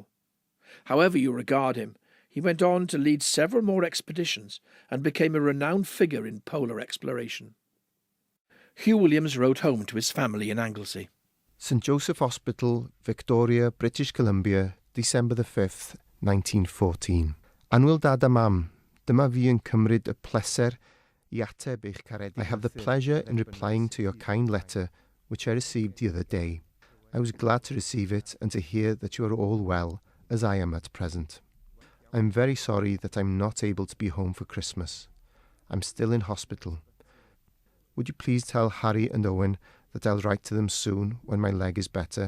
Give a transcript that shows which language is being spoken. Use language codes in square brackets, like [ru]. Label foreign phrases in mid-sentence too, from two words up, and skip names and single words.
[en] However you regard him, he went on to lead several more expeditions and became a renowned figure in polar exploration. Hugh Williams wrote home to his family in Anglesey. St Joseph Hospital, Victoria, British Columbia, December the 5th, 1914. [cy] Anwyl dad a mam, dyma fi yn cymryd y pleser I ateb eich caredig. [en] I have the pleasure in replying to your kind letter, which I received the other day. I was glad to receive it and to hear that you are all well, as I am at present. I am very sorry that I'm not able to be home for Christmas. I'm still in hospital. Would you please tell Harry and Owen that I'll write to them soon when my leg is better?